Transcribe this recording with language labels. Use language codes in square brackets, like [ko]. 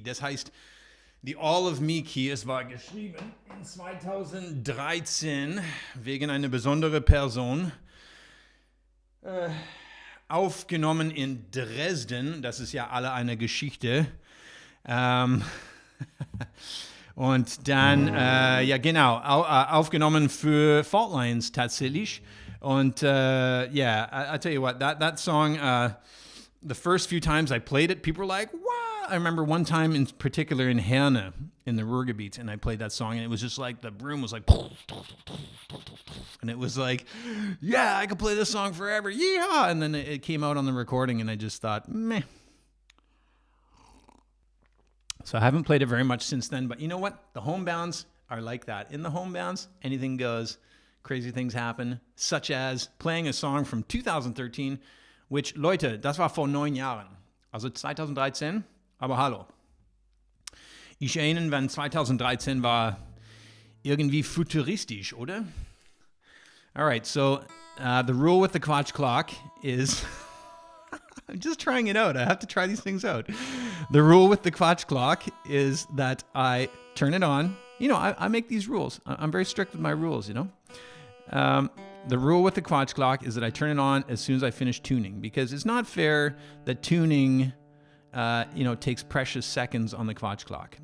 [de] Das heißt, die All of Me Key, es war geschrieben in 2013 wegen einer besonderen Person. Aufgenommen in Dresden. Das ist ja alle eine Geschichte. Und dann, ja genau, aufgenommen für Faultlines tatsächlich. [en] Und yeah, I tell you what, that song, the first few times I played it, people were like, wow. I remember one time in particular in Herne, in the Ruhrgebiet, and I played that song, and it was just like, the room was like, and it was like, yeah, I could play this song forever, yeehaw! And then it came out on the recording, and I just thought, meh. So I haven't played it very much since then, but you know what? The Homebounds are like that. In the Homebounds, anything goes. Crazy things happen, such as playing a song from 2013, which, [de] Leute, das war vor 9 Jahren. Also 2013, aber hallo. Ich erinnere, wenn 2013 war irgendwie futuristisch, oder? [en] All right, so the rule with the Quatsch clock is... I'm just trying it out. I have to try these things out. The rule with the Quatsch clock is that I turn it on. You know, I make these rules. I'm very strict with my rules, you know. The rule with the Quatsch clock is that I turn it on as soon as I finish tuning, because it's not fair that tuning, takes precious seconds on the Quatsch clock.